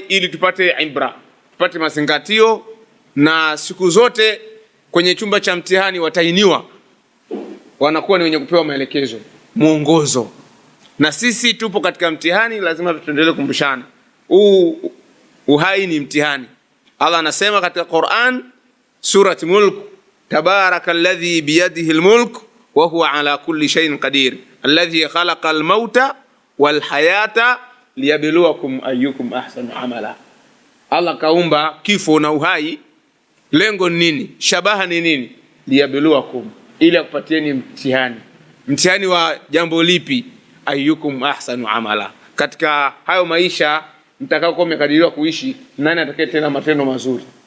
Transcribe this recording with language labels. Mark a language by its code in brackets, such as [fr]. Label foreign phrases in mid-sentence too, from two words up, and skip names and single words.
[sw] Ili tupate ibra, tupate mazingatio, na siku zote kwenye chumba cha mtihani watainiwa wanakuwa ni wenye kupewa maelekezo, mwongozo. Na sisi tupo katika mtihani, lazima tuendelee kukumbushana. Uhai ni mtihani. Allah anasema katika Qur'an, surati Mulk, [ar] تبارك الذي بيده الملك وهو على كل شيء قدير الذي خلق الموت والحياة ليبلوكم أيكم أحسن عملا. [sw] Allah kaumba kifo na uhai. Lengo ni nini? Shabaha ni nini? Liyabluwakum, ili akupatieni mtihani. Mtihani wa jambo lipi? [ar] أيكم أحسن عملا. [sw] Katika hayo maisha mtakao kwa mmekadiriwa kuishi, nani atakayetenda matendo mazuri?